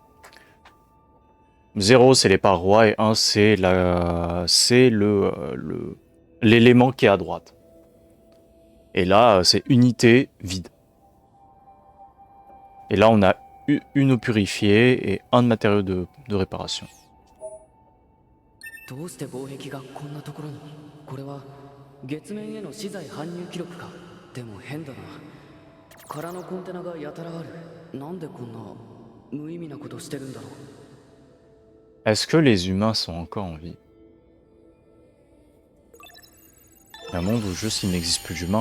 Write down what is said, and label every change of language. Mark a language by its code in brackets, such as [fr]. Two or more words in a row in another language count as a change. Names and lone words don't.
[fr] 0 c'est les parois et 1 c'est l'élément qui est à droite. Et là c'est unité vide. Et là on a une eau purifiée et un matériau de réparation. [ja] どうして防壁がこんなところに？これは月面への資材搬入記録か。でも変だな。空のコンテナがやたらある。なんでこんな無意味なことしてるんだろう。 [fr] Est-ce que les humains sont encore en vie? Un monde où juste il n'existe plus d'humains.